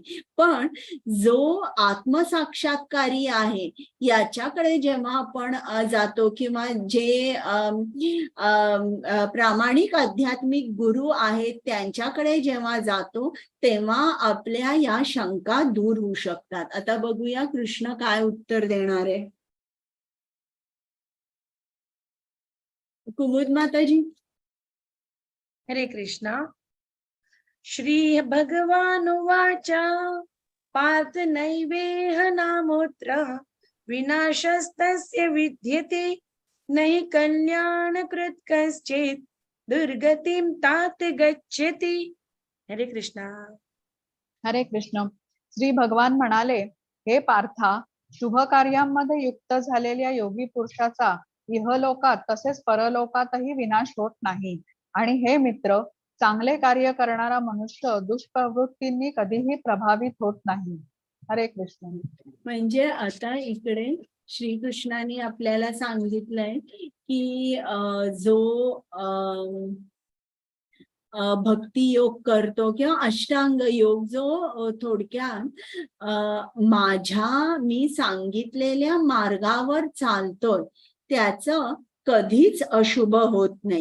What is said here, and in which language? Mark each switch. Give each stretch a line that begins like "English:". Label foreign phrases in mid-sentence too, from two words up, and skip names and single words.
Marathi: पण जो आत्मसाक्षात्कारी आहे याच्याकडे जेव्हा आपण जातो किंवा जे प्रामाणिक आध्यात्मिक गुरु आहेत त्यांच्याकडे जेव्हा जातो तेव्हा आपल्या या शंका दूर होऊ शकतात. आता बघूया कृष्ण काय उत्तर देणार आहे. कुमुद माताजी. हरे कृष्णा.
Sanskrit: श्री भगवानुवाच पार्थ नैवेह नामोऽत्र विनाशस्तस्य विद्यते नहि कल्याणकृत् कश्चित् दुर्गतिं तात गच्छति.
Marathi: हरे कृष्णा. हरे कृष्ण. श्री भगवान म्हणाले, हे पार्था, शुभ कार्यांमध्ये युक्त झालेल्या योगी पुरुषाचा इहलोकात तसेच परलोकातही विनाश होत नाही. आणि हे मित्र, चांगले कार्य करणारा मनुष्य दुष्प्रवृत्तींनी कधीही प्रभावित होत नाही. हरे कृष्ण. म्हणजे आता इकडे श्रीकृष्णाने आपल्याला सांगितलंय की जो भक्ती योग करतो किंवा अष्टांग योग जो थोडक्यात माझ्या मी सांगितलेल्या मार्गावर चालतोय त्याचं कधीच अशुभ होत नाही.